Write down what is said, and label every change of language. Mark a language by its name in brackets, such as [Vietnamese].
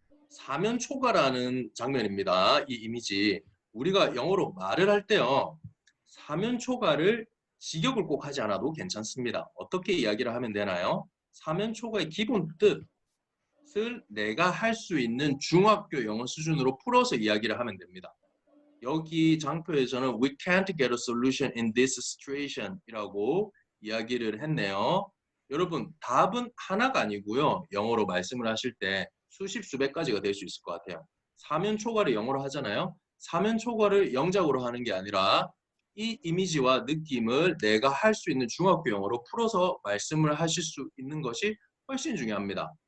[Korean] 사면 초과라는 장면입니다. 이 이미지. 우리가 영어로 말을 할 때요. 사면 초과를 직역을 꼭 하지 않아도 괜찮습니다. 어떻게 이야기를 하면 되나요? 사면 초과의 기본 뜻을 내가 할 수 있는 중학교 영어 수준으로 풀어서 이야기를 하면 됩니다. 여기 장표에서는 [English] We can't get a solution in this situation [Korean] 이라고 이야기를 했네요. 여러분, 답은 하나가 아니고요. 영어로 말씀을 하실 때 수십 수백 가지가 될 수 있을 것 같아요. 사면 초과를 영어로 하잖아요. 사면 초과를 영작으로 하는 게 아니라 이 이미지와 느낌을 내가 할 수 있는 중학교 영어로 풀어서 말씀을 하실 수 있는 것이 훨씬 중요합니다.